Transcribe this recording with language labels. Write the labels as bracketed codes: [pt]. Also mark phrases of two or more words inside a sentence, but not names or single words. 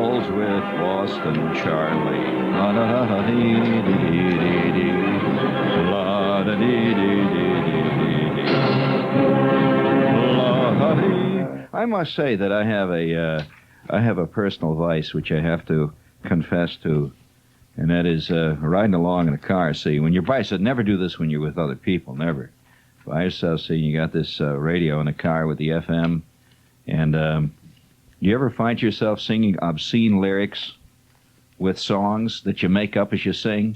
[en] with Boston Charlie. La da da da dee dee dee dee. La da dee dee dee dee dee. La da dee. I must say that I have a personal vice which I have to confess to, and that is riding along in a car. See, when you're by yourself, never do this when you're with other people, never. By yourself, see, you got this radio in the car with the FM, and you ever find yourself singing obscene lyrics with songs that you make up as you sing?